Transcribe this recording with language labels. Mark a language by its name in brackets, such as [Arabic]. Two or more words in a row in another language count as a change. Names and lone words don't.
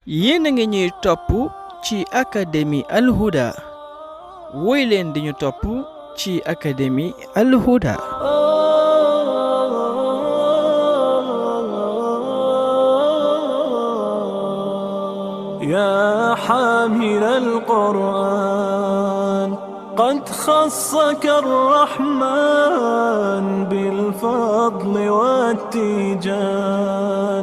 [Wolof] yéen a ngi ñuy topp ci académie Al Houda woy leen di ñu topp ci académie Al Houda. [Arabic] يا حامل القرآن قد خصك الرحمن بالفضل والتيجان.